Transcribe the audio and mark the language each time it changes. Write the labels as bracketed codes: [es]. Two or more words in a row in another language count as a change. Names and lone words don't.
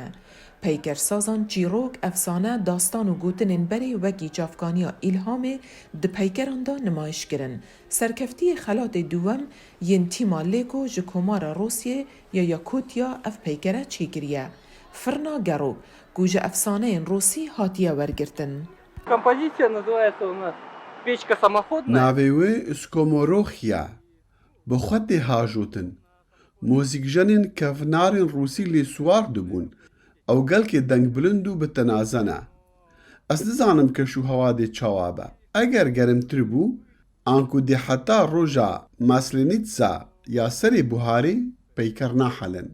[ku] Peykersazan çîrok, efsane, dastan û gotinên berê wekî çavkaniya îlhamê di peykeran da nimayiş kirin. Serkeftiyê xelatê duwem yên tîma Lêko ji komara Rosyê ya Yakutya ev peykere çêkiriye. Firna Gero ku ji efsaneyên Rosî hatiye wergirtin. [ru] Композиция называется у нас «Печка самоходная». [ku] Navê wê Skomoroxya bi xwe tê hajotin. Mûzîkjenên kevnarên Rûsî lê swar dibûn. Ew gelkê dengbilind û bi tenaze ne. Ez nizanim keş û hewa dê çawa be. Eger germtir bû, an ku dê heta roja Maslenîtsa ya serê buharî peyker nahelin.